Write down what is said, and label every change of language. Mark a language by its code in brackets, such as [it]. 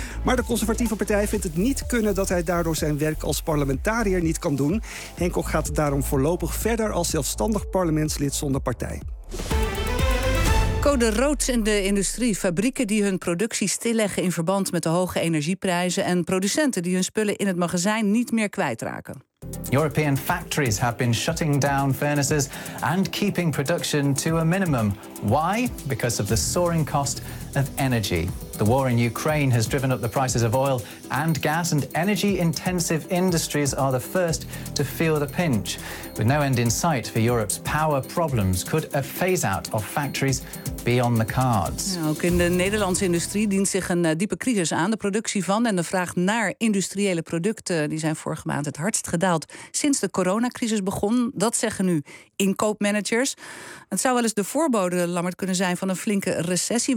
[nl] Maar de conservatieve partij vindt het niet kunnen dat hij daardoor zijn werk als parlementariër niet kan doen. Hancock gaat daarom voorlopig verder als zelfstandig parlementslid zonder partij. Code rood in de industrie. Fabrieken die hun productie stilleggen in verband met de hoge energieprijzen en producenten die hun spullen in het magazijn niet meer kwijtraken. [en] European factories have been shutting down furnaces and keeping production to a minimum. Why? Because of the soaring cost of energy. The war in Ukraine has driven up the prices of oil and gas, and energy-intensive industries are the first to feel the pinch. With no end in sight for Europe's power problems, could a phase-out of factories be on the cards? [nl] Ja, ook in de Nederlandse industrie dient zich een diepe crisis aan. De productie van en de vraag naar industriële producten die zijn vorige maand het hardst gedaald sinds de coronacrisis begon. Dat zeggen nu inkoopmanagers. Het zou wel eens de voorbode, Lammert, kunnen zijn van een flinke recessie.